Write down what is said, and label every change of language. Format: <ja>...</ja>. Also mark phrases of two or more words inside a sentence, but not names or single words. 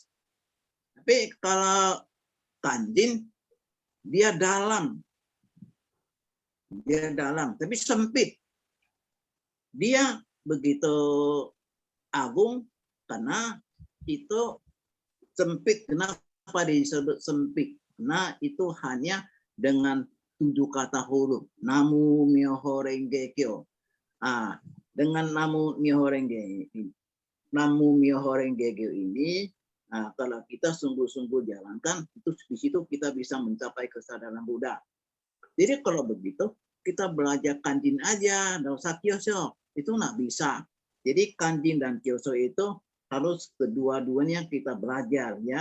<id>Tapi kalau Kanjin dia dalam, tapi sempit. Dia begitu agung karena itu sempit. Kenapa disebut sempit? Karena itu hanya dengan 7 kata huruf.</id> <ja>Namu Myoho Renge Kyo.</ja> <id>Dengan</id> <ja>Namu Myoho Renge Kyo</ja> <id>ini, kalau kita sungguh-sungguh jalankan, itu di situ kita bisa mencapai kesadaran Buddha. Jadi kalau begitu, kita belajar Kanjin aja, nggak usah Kyosho. Itu nggak bisa. Jadi Kanjin dan Kyosho itu harus kedua-duanya kita belajar, ya.</id>